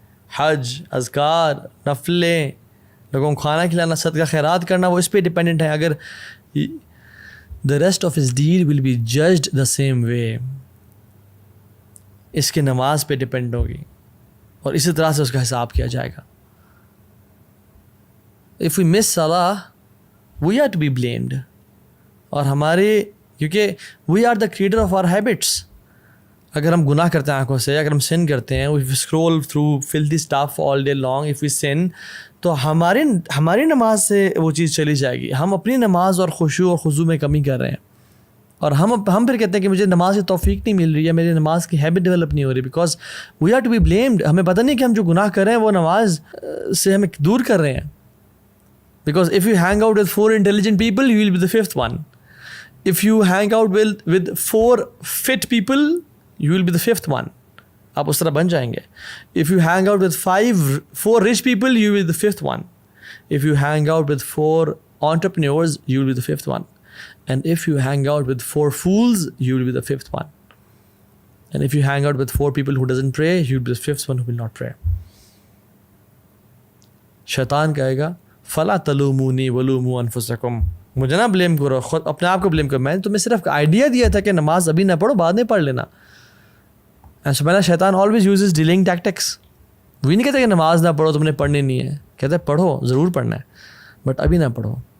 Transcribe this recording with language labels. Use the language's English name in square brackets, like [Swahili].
[Urdu] حج, اذکار, نفلیں, لوگوں کو کھانا کھلانا, صدقہ خیرات کرنا, وہ اس پہ ڈیپینڈنٹ ہے. اگر [English] the rest of his deed will be judged the same way, [Urdu] اس کی نماز پہ ڈپینڈ ہوگی اور اسی طرح سے اس کا حساب کیا جائے گا. [English] if we miss salah we are to be blamed, [Urdu] اور ہمارے کیونکہ [English] we are the creator of our habits. [Urdu] اگر ہم گناہ کرتے ہیں آنکھوں سے, اگر ہم sin کرتے ہیں, [English] if we scroll through filthy stuff all day long, if we sin, [Urdu] تو ہماری نماز سے وہ چیز چلی جائے گی. ہم اپنی نماز اور خشوع اور خضوع میں کمی کر رہے ہیں, اور ہم پھر کہتے ہیں کہ مجھے نماز کی توفیق نہیں مل رہی ہے, میری نماز کی ہیبٹ ڈیولپ نہیں ہو رہی, [English] Because we are to be blamed. [Urdu] ہمیں پتہ نہیں کہ ہم جو گناہ کر رہے ہیں وہ نماز سے ہمیں دور کر رہے ہیں. [English] Because if you hang out with 4 intelligent people, you will be the 5th one. If you hang out with 4 fit people, you will be the 5th one. [Urdu] آپ اس طرح بن جائیں گے. [English] If you hang out with 4 rich people, you will be the 5th one. If you hang out with 4 entrepreneurs, you will be the 5th one. And if you hang out with 4 fools, you will be the 5th one. And if you hang out with 4 people who doesn't pray, you will be the 5th one who will not pray. [Urdu] شیطان کہے گا [Arabic] فلا تلومونی ولوموا انفسکم, [Urdu] مجھے نہ blame کرو, خود اپنے آپ کو بلیم کرو, میں نے تمہیں صرف آئیڈیا دیا تھا کہ نماز ابھی نہ پڑھو, بعد میں پڑھ لینا. ایسا پہلا شیطان [English] Always uses dealing tactics. [Urdu] وہی نہیں کہتا کہ نماز نہ پڑھو, تم نے پڑھنی نہیں ہے, کہتا ہے پڑھو, ضرور پڑھنا ہے, بٹ ابھی نہ پڑھو.